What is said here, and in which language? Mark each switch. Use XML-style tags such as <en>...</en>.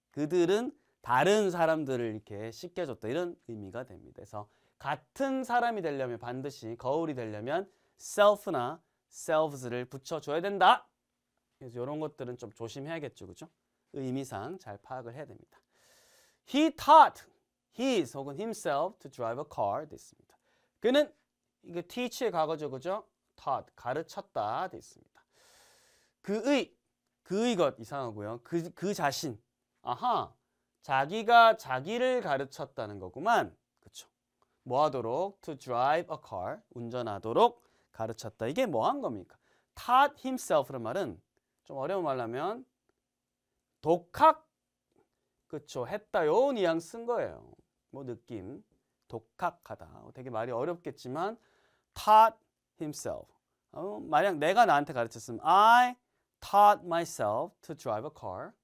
<ko>그들은 다른 사람들을 이렇게 씻겨줬다. 이런 의미가 됩니다. 그래서 같은 사람이 되려면 반드시 거울이 되려면 self나 selves를 붙여줘야 된다. 그래서 이런 것들은 좀 조심해야겠죠. 그죠? 의미상 잘 파악을 해야 됩니다.</ko> <en>He taught his</en> <ko>혹은</ko> <en>himself to drive a car</en> <ko>됐습니다. 그는 이거 teach의 과거죠. 그죠? taught 가르쳤다 됐습니다. 그의 것 이상하고요. 그 자신 아하 자기가 자기를 가르쳤다는 거구만. 그렇죠? 뭐 하도록 to drive a car 운전하도록 가르쳤다. 이게 뭐 한 겁니까? taught himself란 말은 좀 어려운 말로 하면 독학, 그쵸, 했다. 요 뉘앙스 쓴 거예요. 뭐 느낌, 독학하다. 되게 말이 어렵겠지만 taught himself. 만약 내가 나한테 가르쳤으면</ko> <en>I taught myself to drive a car.</en>